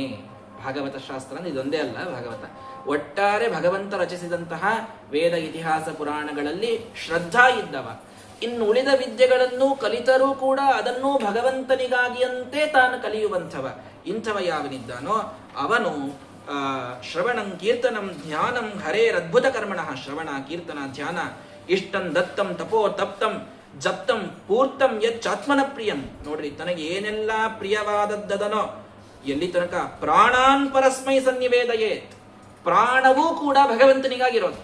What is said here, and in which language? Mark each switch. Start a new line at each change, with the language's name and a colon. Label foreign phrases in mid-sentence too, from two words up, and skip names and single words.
Kannada: ಭಾಗವತ ಶಾಸ್ತ್ರ ಅಂದ್ರೆ ಇದೊಂದೇ ಅಲ್ಲ, ಭಾಗವತ ಒಟ್ಟಾರೆ ಭಗವಂತ ರಚಿಸಿದಂತಹ ವೇದ ಇತಿಹಾಸ ಪುರಾಣಗಳಲ್ಲಿ ಶ್ರದ್ಧಾ ಇದ್ದವ. ಇನ್ನು ಉಳಿದ ವಿದ್ಯೆಗಳನ್ನು ಕಲಿತರೂ ಕೂಡ ಅದನ್ನೂ ಭಗವಂತನಿಗಾಗಿಯಂತೆ ತಾನು ಕಲಿಯುವಂಥವ. ಇಂಥವ ಯಾವನಿದ್ದಾನೋ ಅವನು
Sanskrit: श्रवणं कीर्तनं ध्यानं हरेरद्भुत कर्मणः. श्रवण कीर्तन ध्यान इष्टं दत्तं तपो तप्तं जप्तं पूर्तं यच्चात्मन प्रियं.
Kannada: ನೋಡ್ರಿ, ತನಗೆ ಏನೆಲ್ಲ ಪ್ರಿಯವಾದದ್ದದನೋ ಎಲ್ಲಿ ತನಕ
Sanskrit: प्राणान् परस्मै सन्निवेदयेत्.
Kannada: ಪ್ರಾಣವೂ ಕೂಡ ಭಗವಂತನಿಗಾಗಿರೋದು.